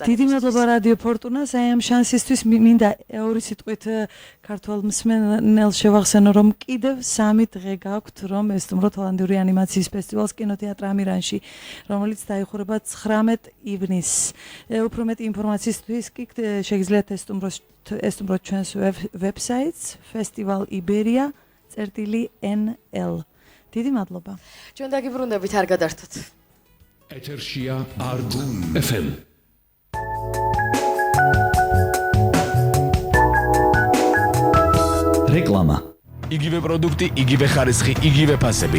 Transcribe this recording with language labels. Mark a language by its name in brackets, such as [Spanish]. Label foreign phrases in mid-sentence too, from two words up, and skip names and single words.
[Georgian] დიდი მადლობა რადიო ფორტუნას აი ამ შანსისთვის. მინდა 2 სიტყვით ქართულ მსმენელს შევახსენო, რომ კიდევ 3 დღე გაქვთ, რომ ესტუმროთ ჰოლანდიური ანიმაციის ფესტივალს კინოთეატრ ამირანში, რომელიც დაიხურება 19 ივნისს. უფრო მეტი ინფორმაციისთვის კი შეგიძლიათ ესტუმროთ ჩვენს ვებსაიტს festival.iberia.nl. დიდი მადლობა. ჩვენ დაგიბრუნდებით, არ გადართოთ. ეთერშია Argun FM. რეკლამა. იგივე პროდუქტი, იგივე ხარისხი, იგივე ფასები.